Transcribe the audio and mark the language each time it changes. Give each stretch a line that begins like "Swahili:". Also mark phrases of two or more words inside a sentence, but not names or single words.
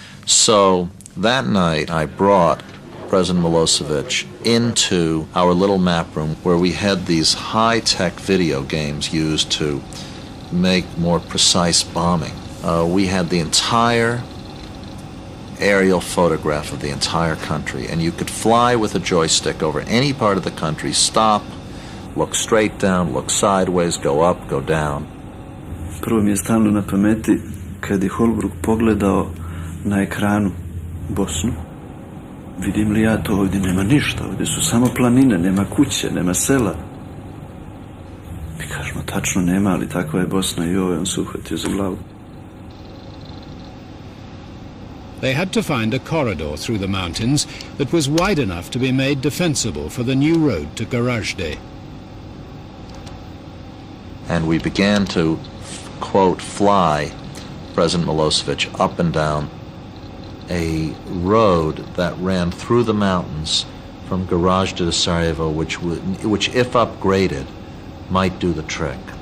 English: So that night I brought President Milosevic into our little map room where we had these high-tech video games used to make more precise bombing. We had the entire aerial photograph of the entire country, and you could fly with a joystick over any part of the country, stop, look straight down, look sideways, go up, go down.
Bosnian: Prvo mi je stalno na pameti kad je Holbrook pogledao na ekranu Bosnu. Vidim li ja to ovdje? Nema ništa, ovdje su samo planine, nema kuće, nema sela. Mi kažemo, tačno nema, ali takva je Bosna i on se uhvatio za glavu.
English: They had to find a corridor through the mountains that was wide enough to be made defensible for the new road to Goražde. And we began to, quote, fly President Milosevic up and down a road that ran through the mountains from Goražde to Sarajevo, which if upgraded, might do the trick.